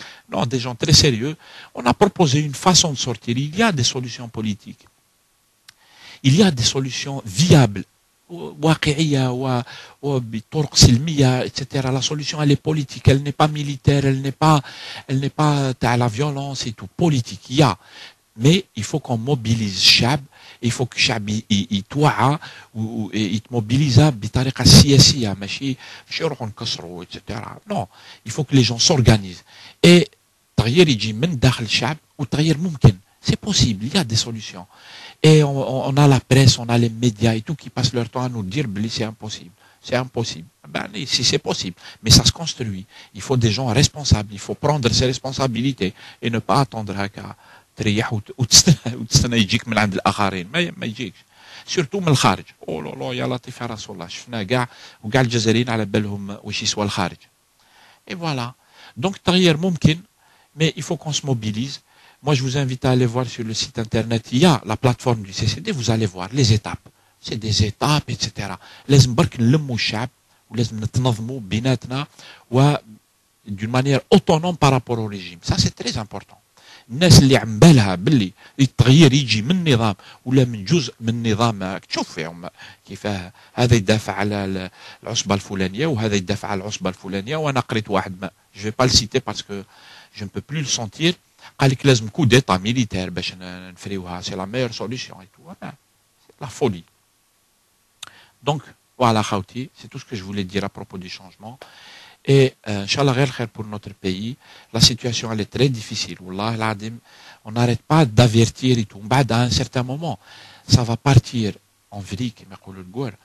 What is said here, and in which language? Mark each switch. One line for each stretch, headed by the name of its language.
French: Non, des gens très sérieux. On a proposé une façon de sortir. Il y a des solutions politiques. Il y a des solutions viables.
Arabic: واقعية وبطرق سلمية, etc.
French: La solution, elle est politique. Elle n'est pas militaire. Elle n'est pas à la violence et tout. Politique, il y a. Mais il faut qu'on mobilise
Arabic: الشعب.
French: Il faut que
Arabic: الشعب يتوعى ويتموبيليزا بطريقة سياسية ماشي يروحوا نكسروا etc.
French: Non, il faut que les gens s'organisent.
Arabic: Et التغيير يجي من داخل الشعب والتغيير ممكن.
French: C'est possible, il y a des solutions. Et on a la presse, on a les médias et tout qui passent leur temps à nous dire que c'est impossible. C'est impossible. Ben, si c'est possible. Mais ça se construit. Il faut des gens responsables. Il faut prendre ses responsabilités et ne pas attendre
Arabic: هكا تريح وتستنى يجيك من عند الآخرين. ما يجيكش. سورتو من الخارج. أو لا لا يا لطيف يا رسول الله. شفنا كاع وكاع الجزائريين على بالهم واش يسوى الخارج.
French: Et voilà.
Arabic: Donc التغيير ممكن.
French: Mais il faut qu'on se mobilise. Moi, je vous invite à aller voir sur le site internet. Il y a la plateforme du CCD. Vous allez voir les étapes. C'est des étapes, etc.
Arabic: لازم برك نلموا الشعب ولازم نتنظموا بيناتنا و
French: d'une manière autonome par rapport au régime. Ça, c'est très important.
Arabic: الناس اللي عم بالها باللي التغيير يجي من نظام ولا من جزء من نظام تشوف فيهم كيف هذا يدافع على العصبة الفلانية وهذا يدافع على العصبة الفلانية. وأنا قريت واحد ما
French: je vais pas le citer parce que je ne peux plus le sentir.
Arabic: قال لك لازم
French: coup d'état militaire
Arabic: باش نفريوها.
French: C'est la meilleure solution et tout. C'est la folie. Donc, voilà, Khawti, c'est tout ce que je voulais dire à propos du changement. Et, Inch'Allah,
Arabic: غير خير
French: pour notre pays. La situation, elle est très difficile. Wallah, l'Adim, on n'arrête pas d'avertir et tout. بعد, à un certain moment, ça va partir en vrille,
Arabic: كما يقولوا الجوار.